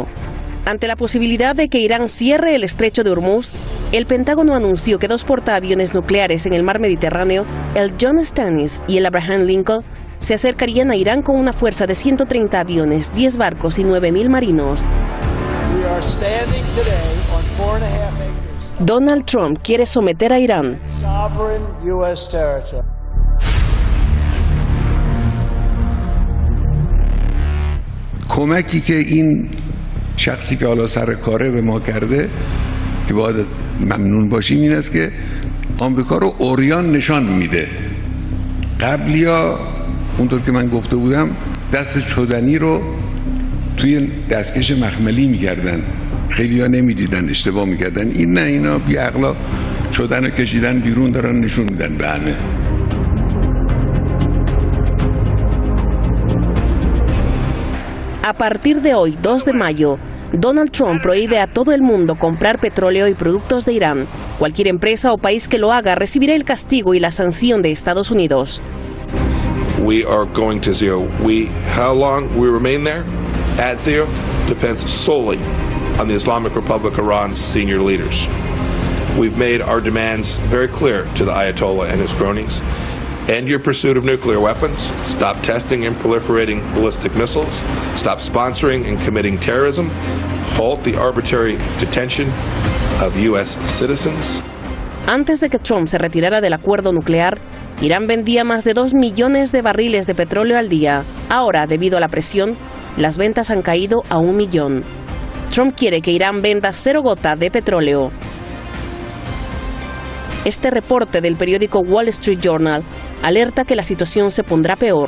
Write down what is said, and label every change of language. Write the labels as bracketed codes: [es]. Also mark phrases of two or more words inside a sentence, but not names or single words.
[es] Ante la posibilidad de que Irán cierre el estrecho de Hormuz, el Pentágono anunció que 2 portaaviones nucleares en el mar Mediterráneo, el John Stannis y el Abraham Lincoln, se acercarían a Irán con una fuerza de 130 aviones, 10 barcos y 9.000 marinos. Donald Trump quiere someter a Irán. [fa] کمکی که این شخصی که حالا سر کاره به ما کرده که باید ممنون باشیم این است که آمریکا رو عریان نشان میده. قبلیا اونطور که من گفته بودم دست چدنی رو توی دستکش مخملی میکردن، خیلی ها نمیدیدن، اشتباه میکردن. این نه، اینا بی عقلا چدن رو کشیدن بیرون دارن نشون میدن به همه. [es] A partir de hoy, 2 de mayo, Donald Trump prohíbe a todo el mundo comprar petróleo y productos de Irán. Cualquier empresa o país que lo haga recibirá el castigo y la sanción de Estados Unidos. [en] We are going to zero. How long we remain there at zero depends solely on the Islamic Republic of Iran's senior leaders. We've made our demands very clear to the Ayatollah and his cronies. End your pursuit of nuclear weapons, stop testing and proliferating ballistic missiles, stop sponsoring and committing terrorism, halt the arbitrary detention of U.S. citizens. [es] Antes de que Trump se retirara del acuerdo nuclear, Irán vendía más de 2 millones de barriles de petróleo al día. Ahora, debido a la presión, las ventas han caído a 1 millón. Trump quiere que Irán venda 0 gota de petróleo. Este reporte del periódico Wall Street Journal alerta que la situación se pondrá peor.